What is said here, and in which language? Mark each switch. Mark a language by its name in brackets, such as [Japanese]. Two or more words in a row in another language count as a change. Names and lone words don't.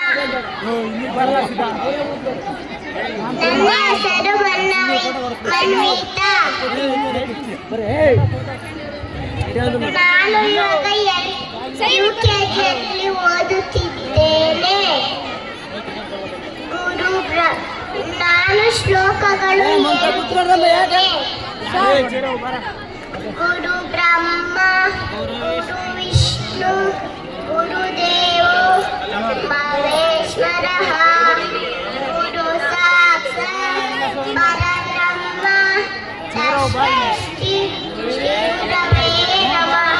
[Kannada] ನನ್ನ ಹೆಸರು ಮನ್ವಿತಾ. ನಾನು ಇವಾಗ UKGಯಲ್ಲಿ ಓದುತ್ತಿದ್ದೇನೆ. ನಾನು ಶ್ಲೋಕಗಳು [Sanskrit] ಗುರು ಬ್ರಹ್ಮ ಗುರು ವಿಷ್ಣು ಗುರುದೇವೋ ಮಹೇಶ್ವರ ಗುರು ಸಾಕ್ಷಾತ್ ಪರಬ್ರಹ್ಮ ತಸ್ಮೈ ಗುರವೇ ನಮಃ.